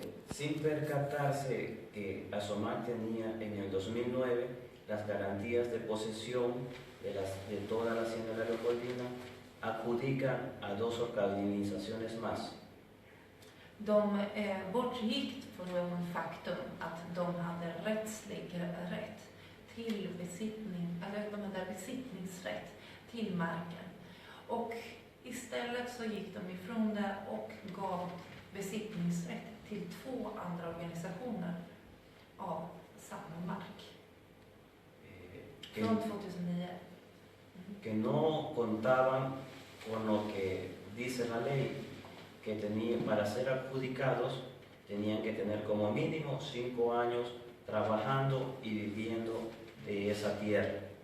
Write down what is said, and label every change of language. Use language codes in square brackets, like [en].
[es] Sin percatarse que Asomac tenía en el 2009 las garantías de posesión de toda la hacienda de la Leopoldina, adjudican a 2 organizaciones más. [sv] De bortgick från faktum att de hade rättslig rätt till besittning, eller de hade besittningsrätt till marken. Och istället så gick de ifrån det och gav besittningsrätt till 2 andra organisationer av samma mark. Från 2009. [es] Que no contaban con lo que dice la ley, que para ser adjudicados tenían que tener como mínimo 5 años trabajando y viviendo de esa tierra.